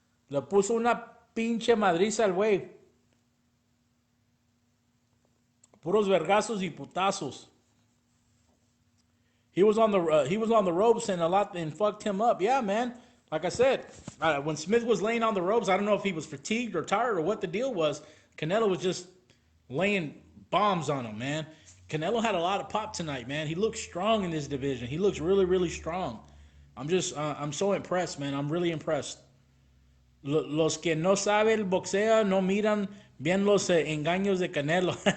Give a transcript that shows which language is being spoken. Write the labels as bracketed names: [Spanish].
[Spanish] Le puso una pinche madriza al güey. Puros vergazos y putazos. [English] He was on the ropes and fucked him up. Yeah, man. Like I said, when Smith was laying on the ropes, I don't know if he was fatigued or tired or what the deal was. Canelo was just laying bombs on him, man. Canelo had a lot of pop tonight, man. He looks strong in this division. He looks really, really strong. I'm so impressed, man. I'm really impressed. [Spanish] Los que no saben el boxeo no miran bien los engaños de Canelo.